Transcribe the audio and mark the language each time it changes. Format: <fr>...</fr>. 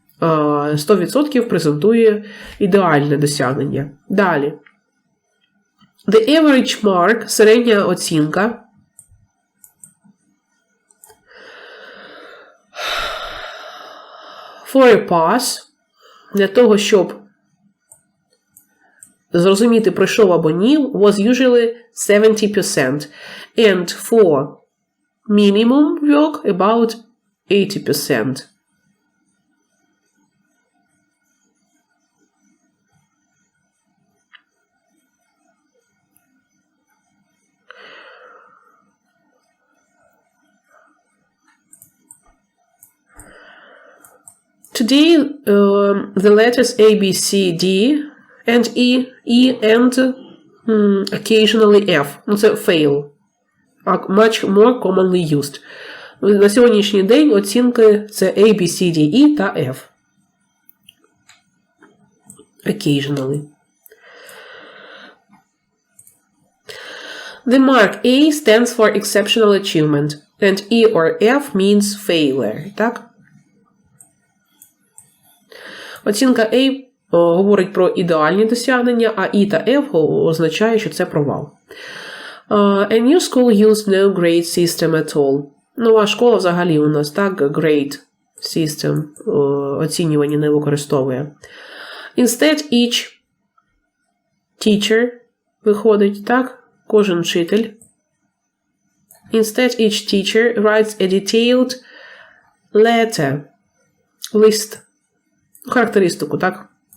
<uk>100% презентує ідеальне досягнення. Далі.</uk> <en>The average mark,</en> <uk>середня оцінка.</uk> <en>For a pass,</en> <uk>для того, щоб зрозуміти, пройшов або ні,</uk> <en>was usually 70%. And for minimum work, about 80%. Today, the letters A, B, C, D, and E, and occasionally F. Це fail. Much more commonly used.</en> <uk>На сьогоднішній день оцінки це A, B, C, D, E та F.</uk> <en>Occasionally. The mark A stands for exceptional achievement, and E or F means failure.</en> <uk>Так? Оцінка A говорить про ідеальні досягнення, а E та F означає, що це провал.</uk> <en>A new school used no grade system at all.</en> <uk>Нова школа взагалі у нас, так, grade system, оцінювання не використовує.</uk> <en>Instead, each teacher</en> <uk>виходить, так, кожен вчитель.</uk> <en>Instead, each teacher writes a detailed letter,</en> <uk>лист, характеристику, так.</uk>